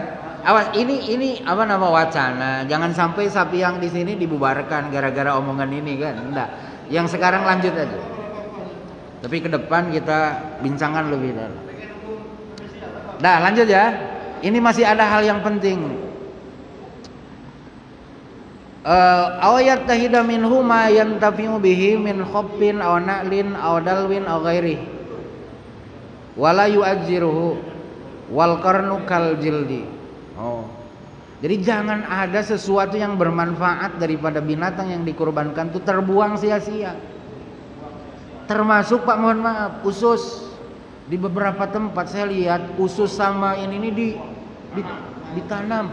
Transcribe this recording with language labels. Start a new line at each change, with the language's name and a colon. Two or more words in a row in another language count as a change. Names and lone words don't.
Indonesian: Awas ini apa nama wacana. Jangan sampai sapi yang di sini dibubarkan gara-gara omongan ini kan. Enggak. Yang sekarang lanjut aja. Tapi ke depan kita bincangkan lebih dalam. Nah, lanjut ya. Ini masih ada hal yang penting.
Arabic: أو يتخذ منه ما ينتفع به من خف أو نعل أو دلو أو غيره ولا يؤجره والقرن كالجلد.
Indonesian: Jadi jangan ada sesuatu yang bermanfaat daripada binatang yang dikurbankan itu terbuang sia-sia. Termasuk Pak, mohon maaf, usus. Di beberapa tempat saya lihat usus sama ini ditanam.